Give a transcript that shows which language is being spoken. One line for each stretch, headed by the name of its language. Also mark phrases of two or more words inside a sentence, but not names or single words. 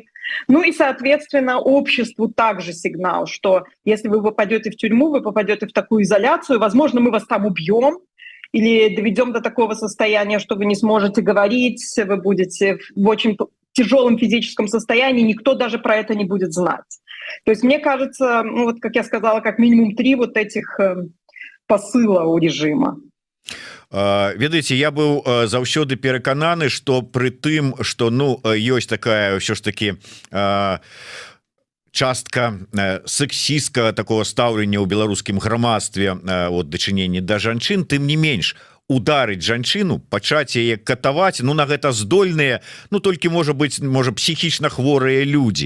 Russian: Ну и, соответственно, обществу также сигнал, что если вы попадете в тюрьму, вы попадете в такую изоляцию, возможно, мы вас там убьем или доведем до такого состояния, что вы не сможете говорить, вы будете в очень тяжелом физическом состоянии, никто даже про это не будет знать. То есть мне кажется, ну вот как я сказала, как минимум 3 вот этих посыла у режима.
Belarusian: Ведаеце, я быў заўсёды перакананы, што пры тым, што ну ёсць такая ўсё ж таки частка сексістскага такого стаўлення ў беларускім грамадстве от дачыненні да жанчын, тым не менш ударыць жанчыну, пачаць яе катаваць, ну на гэта здольныя, ну толькі можа псіхічна хворыя людзі.